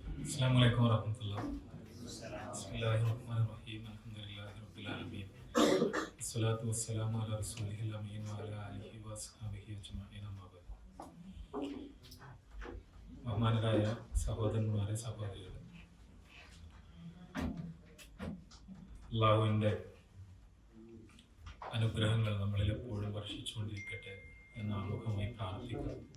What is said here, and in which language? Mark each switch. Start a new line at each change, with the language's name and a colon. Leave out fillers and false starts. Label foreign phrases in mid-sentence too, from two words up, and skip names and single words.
Arabic: السلام عليكم ورحمة الله. بسم الله الرحمن الرحيم. الحمد لله رب العالمين. الصلاة والسلام على رسوله الأمين وعلى آله وأصحابه أجمعين. أما بعد.
Malayalam: ബഹുമാനരായ സഹോദരന്മാരെ, സഹോദരികളെ, അല്ലാഹുവിൻ്റെ അനുഗ്രഹങ്ങൾ നമ്മളിൽ എപ്പോഴും വർഷിച്ചുകൊണ്ടിരിക്കട്ടെ എന്ന് ആമുഖമായി പ്രാർത്ഥിക്കുന്നു.